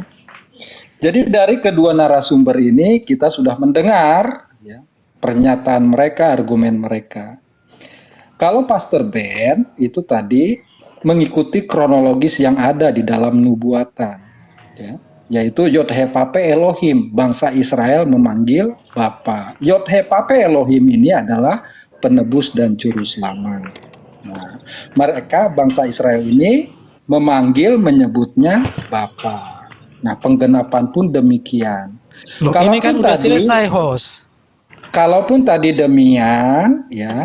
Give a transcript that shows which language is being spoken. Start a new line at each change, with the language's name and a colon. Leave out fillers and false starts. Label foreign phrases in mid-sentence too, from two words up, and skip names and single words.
Indonesian: Jadi dari kedua narasumber ini kita sudah mendengar, ya, pernyataan mereka, argumen mereka. Kalau Pastor Ben itu tadi mengikuti kronologis yang ada di dalam nubuatan, ya, yaitu Yod-He-Vav-He Elohim, bangsa Israel memanggil Bapa. Yod-He-Vav-He Elohim ini adalah penebus dan juru selamat. Nah, mereka bangsa Israel ini menyebutnya Bapa. Nah, penggenapan pun demikian. Loh, Kalaupun ini kan udah tadi- selesai, host. Kalaupun tadi demian, ya,